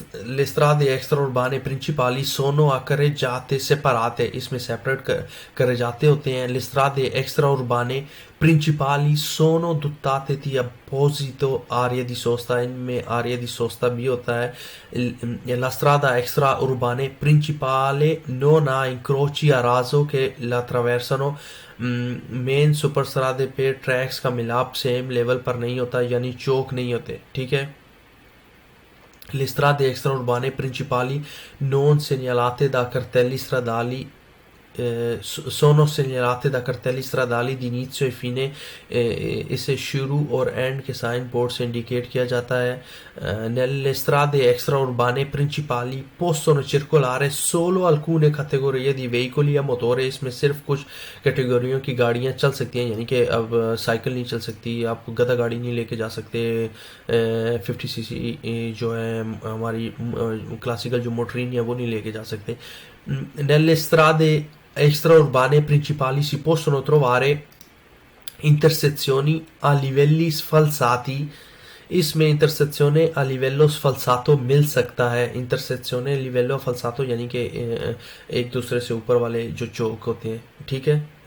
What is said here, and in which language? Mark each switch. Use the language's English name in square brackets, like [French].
[Italian] L'estrade extraurbane principali sono accareggiate separate, [Hindi] इसमें separate carreggiate होते हैं। [Italian] Le strade extraurbane principali sono dotate di apposito area di sosta, [Hindi] इनमें area di sosta भी होता है। [Italian] La strada extraurbane principale non ha incroci a raso che la attraversano, [Hindi] main super सरादे पे tracks का मिलाप same level पर नहीं होता, यानी चौक नहीं होते, ठीक है। [Italian] Le strade extraurbane principali non segnalate da cartelli stradali sono segnalate da cartelli stradali di inizio e fine, [Hindi] इसे शुरू और एंड के साइन बोर्ड से इंडिकेट किया जाता है। [Italian] nelle strade extraurbane principali possono circolare solo alcune categorie di veicoli a motore, [Hindi] इसमें सिर्फ कुछ कैटेगरियों की गाड़ियां चल सकती हैं, यानी कि अब साइकिल नहीं चल सकती, आप गधा गाड़ी नहीं लेके जा सकते, 50cc जो है हमारी क्लासिकल जो मोटरीन है वो नहीं लेके जा सकते। [Italian] nelle strade extraurbane principali si possono trovare intersezioni a livelli sfalsati, [Hindi] इसमें इंटरसेक्शने a livello sfalsato मिल सकता है। इंटरसेक्शने livello falsato यानी कि एक दूसरे से ऊपर वाले जो चौक होते हैं, ठीक है।